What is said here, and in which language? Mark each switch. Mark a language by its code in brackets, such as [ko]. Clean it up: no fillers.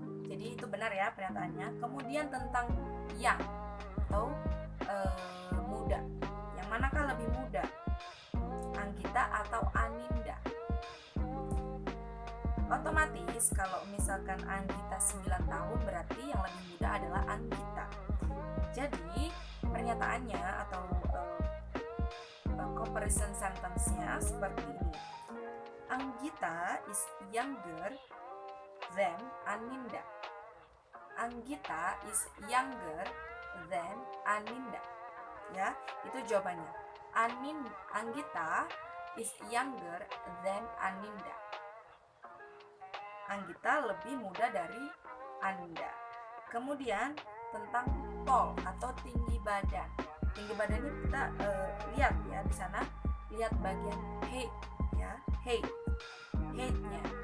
[id] Jadi itu benar ya pernyataannya. Kemudian tentang yang atau muda. Yang manakah lebih muda? Anggita atau Aninda? Otomatis kalau misalkan Anggita 9 tahun berarti yang lebih muda adalah Anggita. Jadi pernyataannya atau [en] comparison sentence- [id] nya seperti ini. [en] Anggita is younger than Aninda. Anggita is younger than Aninda. [id] Ya, itu jawabannya. [en] Anggita is younger than Aninda. [id] Anggita lebih muda dari Aninda. Kemudian tentang tall atau tinggi badan. Tinggi badan ini kita lihat ya di sana, lihat bagian height ya, height-nya.